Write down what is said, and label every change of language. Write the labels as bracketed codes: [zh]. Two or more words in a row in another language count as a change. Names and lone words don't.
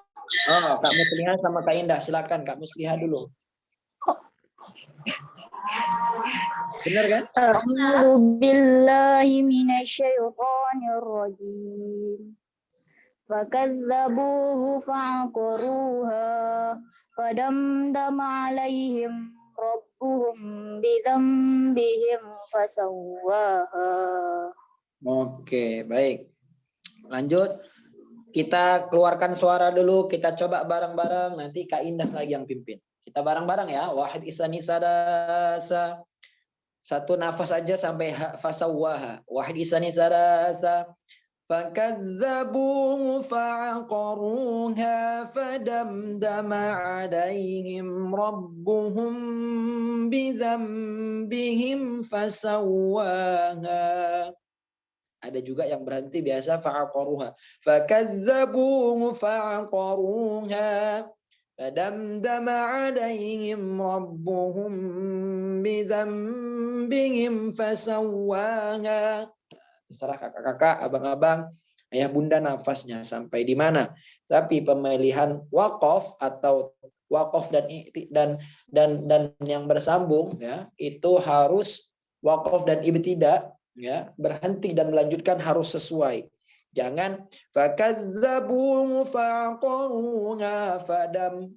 [id] Oh, Kak Muslihah sama Kak Indah. Silakan Kak Muslihah dulu. Benar kan? [ar] أعوذ بالله من الشيطان الرجيم. فكذبوه فعقروها فدمدم عليهم ربهم بذنبهم فسواها. [id] Oke, baik. Lanjut. Kita keluarkan suara dulu, kita coba bareng-bareng, nanti Kak Indah lagi yang pimpin. Kita bareng-bareng ya. [ar] واحد اثنين ثلاثة. [id] Satu nafas aja sampai fasawwaha. [ar] واحد اثنين ثلاثة. فكذبوه فعقروها فدمدم عليهم ربهم بذنبهم فسواها. [id] Ada juga yang berhenti biasa fa'aqaruha. [ar] فكذبوه فعقروها. فدمدم عليهم ربهم بذنبهم فسواها. [id] Terserah kakak-kakak, abang-abang, ayah bunda nafasnya sampai di mana. Tapi pemilihan waqaf atau waqaf dan yang bersambung ya, itu harus waqaf dan ibtida. Ya, berhenti dan melanjutkan harus sesuai. Jangan [ar] فكذبو فقروها فدم.